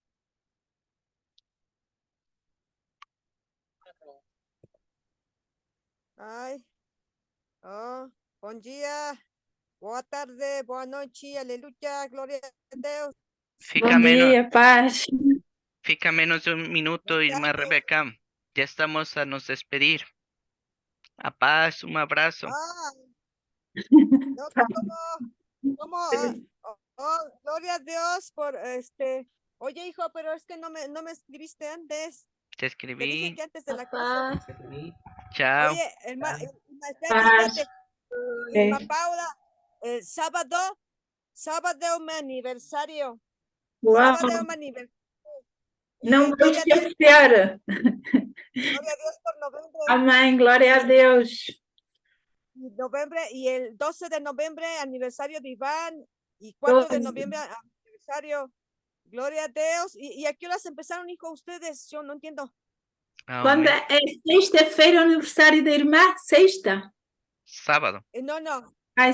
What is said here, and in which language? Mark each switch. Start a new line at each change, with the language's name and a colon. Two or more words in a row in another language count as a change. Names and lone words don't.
Portuguese: Ai, bom dia, boa tarde, boa noite, aleluia, glória a Deus. Fica Bom menos, dia, paz. fica menos de un minuto, irmã Rebeca.
Spanish: Ya estamos a nos despedir.
Portuguese: A paz,
Spanish: un abrazo. No, ¿cómo? Gloria a Dios por Oye, hijo, pero es que no me escribiste antes. Te Te dije escribí. que antes de la clase. Chao. Oye, espérate, Paz. espérate. Irma Paula, sábado mi aniversario.
Portuguese: Uau,
Spanish: Sábado mi aniversario.
Portuguese: não vou
Spanish: Gloria a Dios,
Portuguese: esquecer.
Spanish: gloria a Dios por noviembre.
Portuguese: Amém, glória a Deus.
Spanish: Y el 12 de noviembre, aniversario de Iván, y 4 de 12. noviembre, aniversario. Gloria a Dios. ¿Y a qué horas empezaron, hijo, ustedes? Yo no entiendo.
Portuguese: Quando
Spanish: Amén.
Portuguese: é sexta-feira, o aniversário da irmã? Sexta? Sábado.
Spanish: No, no.
Portuguese: Ah, é